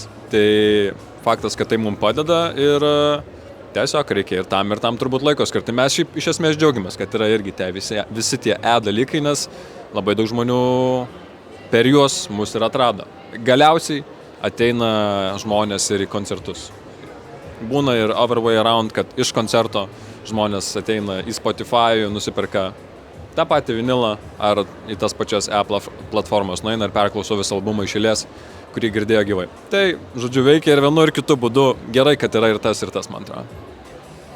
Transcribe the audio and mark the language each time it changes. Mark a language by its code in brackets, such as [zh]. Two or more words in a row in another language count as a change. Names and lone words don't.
[lt] Tai faktas, kad tai mums padeda ir tiesiog reikia ir tam turbūt laiko skirti. Mes šiaip iš esmės džiaugiamės, kad yra irgi visi tie dalykai, nes labai daug žmonių per juos mus ir atrado. Galiausiai ateina žmonės ir į koncertus. Būna ir [en] other way around, [lt] kad iš koncerto žmonės ateina į Spotify, nusiperka tą patį vinilą ar į tas pačias platformas nueina ir perklauso visą albumą iš eilės, kurį girdėjo gyvai. Tai, žodžiu, veikia ir vienu ir kitu būdu. Gerai, kad yra ir tas, man atrodo.